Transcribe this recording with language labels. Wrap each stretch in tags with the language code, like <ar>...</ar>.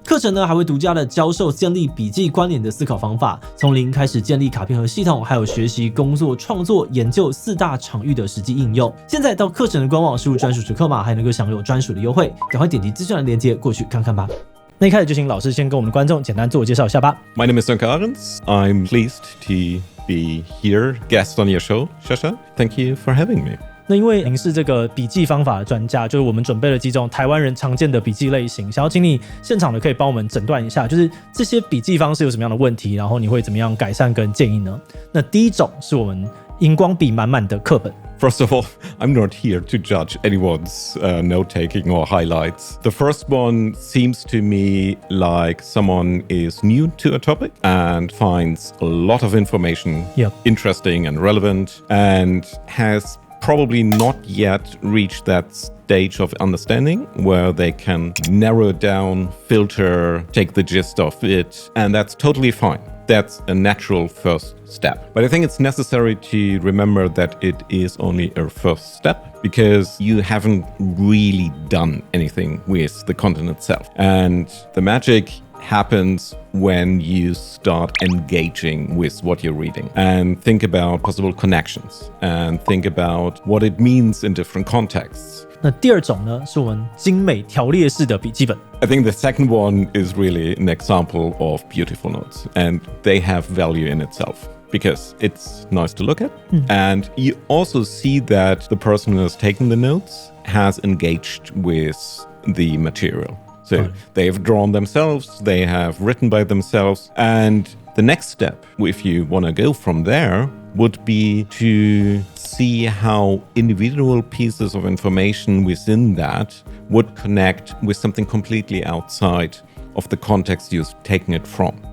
<zh>课程呢还会独家的教授建立笔记关联的思考方法，从零开始建立卡片盒系统，还有学习、工作、创作、研究4大场域的实际应用。现在到课程的官网输入专属折扣码，还能够享有专属的优惠，赶快点击资讯栏连结过去看看吧。那一开始就请老师先跟我们的观众简单自我介绍一下吧。</zh> <en>My name is Sonke Ahrens. I'm pleased to be here, guest on your show, Shasha. Thank you for having me.</en> <zh>那因为您是这个笔记方法的专家，就是我们准备了几种台湾人常见的笔记类型，想要请你现场的可以帮我们诊断一下，就是这些笔记方式有什么样的问题，然后你会怎么样改善跟建议呢？那第一种是我们荧光笔满满的课本。</zh> <en>First of all, I'm not here to judge anyone's note-taking or highlights. The first one seems to me like someone is new to a topic and finds a lot of information interesting and relevant and has probably not yet reached that stage of understanding where they can narrow it down, filter, take the gist of it, and that's totally fine. That's a natural first step. But I think it's necessary to remember that it is only a first step because you haven't really done anything with the content itself. And the magic happens when you start engaging with what you're reading and think about possible connections and think about what it means in different contexts.</en> <zh>那第二种呢，是我们精美条列式的笔记本。</zh> <en>I think the second one is really an example of beautiful notes, and they have value in itself because it's nice to look at. And you also see that the person who has taken the notes has engaged with the material. So they've drawn themselves, they have written by themselves, and the next step, if you want to go from there, would be to see how individual pieces of information within that would connect with something completely outside of the context you're taking it from.</en>